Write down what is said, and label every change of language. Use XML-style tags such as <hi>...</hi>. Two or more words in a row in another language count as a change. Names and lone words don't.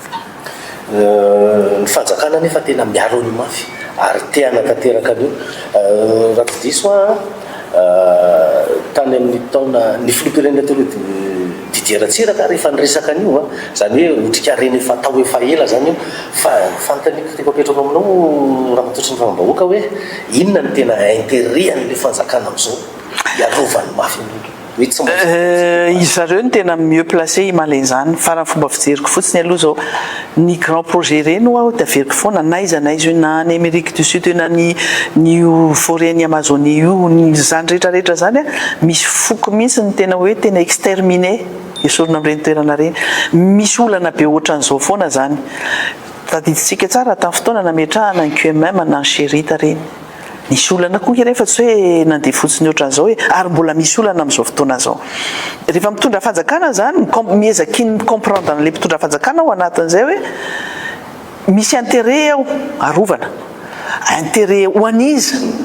<mg>ny fanjakana nefa tena miaro ny mafy ary te hanatanteraka an'io raha tsy diso tany amin'ny taona ny filoham-pirenena taloha Didier Ratsiraka rehefa niresaka an'io zany hoe otrika reny efa atao efa ela zany io fa fanontaniako teko apetrako aminao raha matotry ny faham-bahoaka hoe inona ny tena intérêt an'le fanjakana amin'izao iarovany mafy izy zareo ny tena</mg> <fr>mieux placé</fr> <mg>himaleny zany fa raha fomba fijeriko fotsiny aloha zao ny</mg> <fr>grand projet</fr> <mg>reny dia averiko foana naiza io na ny Amérique du Sud na ny forêt ny Amazonie io ny zany rehetrarehetra zany misy foko mihitsy ny tena hoe tena exterminé esorina amin'ireny toerana reny misy olana be ohatran'izao foana zany tadiditsika tsara tamin'ny fotoana nametrahana ny QMM na ny Sherita reny misy olana koa rehefa tsy hoe nandeha fotsiny ohatran'izao hoe ary mbola misy olana amin'izao fotoana zao rehefa mitondra fanjakana zany miezaky ny comprendre n'le mitondra fanjakana ao anatin'izay hoe misy intérêt ao arovana intérêt ho an'izy</mg>